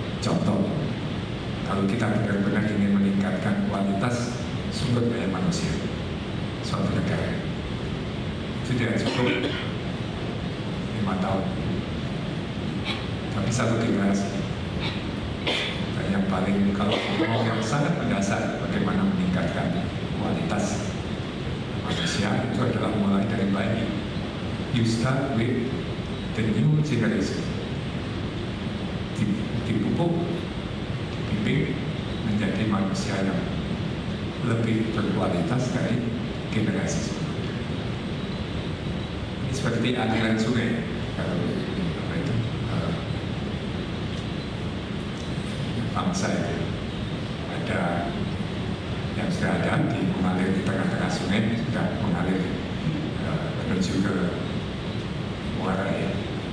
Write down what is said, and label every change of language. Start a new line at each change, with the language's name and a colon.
Indonesian: Contoh, kalau kita benar-benar ingin meningkatkan kualitas sumber daya manusia suatu negara, itu tidak cukup 5 tahun, satu generasi. Dan yang paling, kalau mau yang sangat mendasar bagaimana meningkatkan kualitas manusia, itu adalah mulai dari bayi.
English: You start with the new generation.
Indonesian: Dipupuk, dibimbing menjadi manusia yang lebih berkualitas dari generasi sebelumnya. Ini seperti aliran sungai. Kalau apa itu bangsa itu ada yang sudah ada mengalir di tengah-tengah sungai, sudah mengalir menuju ke muara ya.